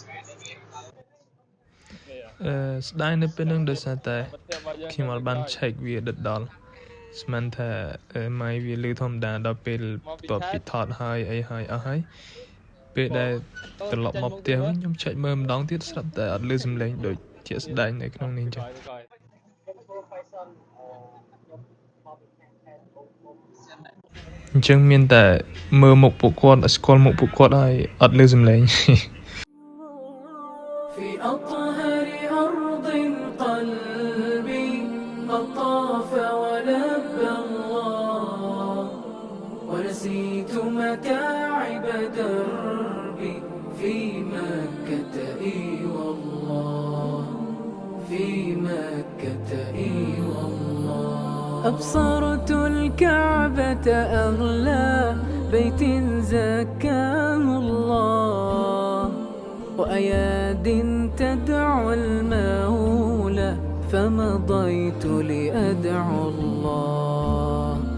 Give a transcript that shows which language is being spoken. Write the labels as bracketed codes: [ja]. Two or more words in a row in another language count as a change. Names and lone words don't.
[km] ស្ដាយនៅពេលហ្នឹងដោយសារតែខ្ញុំអត់បានឆែកវាដិតដល់ស្មានថាម៉ៃវាលឺធម្មតាដល់ពេលបន្ទាប់ពីថតហើយអីហើយអស់ហើយពេលដែលត្រឡប់មកផ្ទះវិញខ្ញុំឆែកមើលម្ដងទៀតស្រាប់តែអត់លឺសំឡេងដូចជាស្ដាយនៅក្នុងនេះអញ្ចឹង អញ្ចឹងមានតែមើលមុខពួកគាត់ស្គាល់មុខពួកគាត់ហើយអត់លឺសំឡេង [ar] في أطهر أرض قلبي أطاف ولبى الله ونسيت متاعب دربي في مكة إي والله في مكة إي والله أبصرت الكعبة أغلى بيت زكاه الله وأياد تدعو المولى فمضيت لأدعو الله